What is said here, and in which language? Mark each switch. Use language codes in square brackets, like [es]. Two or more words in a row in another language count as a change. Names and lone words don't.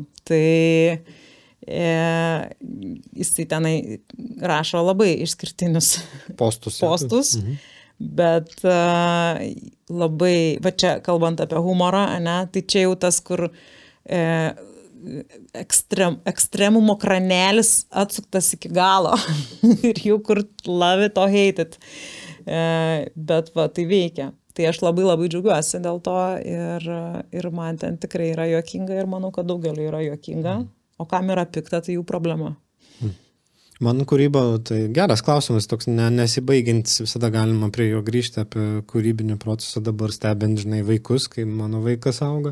[lt] Tai jisai tenai rašo labai išskirtinius postus. Bet labai, va čia kalbant apie humorą, ne, tai čia jau tas, kur ekstremumo kranelis atsuktas iki galo ir jau kur [en] love it or hate it. [lt] Bet va, tai veikia. Tai aš labai džiaugiuosi dėl to ir man ten tikrai yra juokinga ir manau, kad daugeliu yra juokinga. O kam yra pikta, tai jų problema. Mano kūryba, tai geras klausimas, toks nesibaigiantis, visada galima prie jo grįžti apie kūrybinį procesą, dabar stebint, žinai, vaikus, kai mano vaikas auga.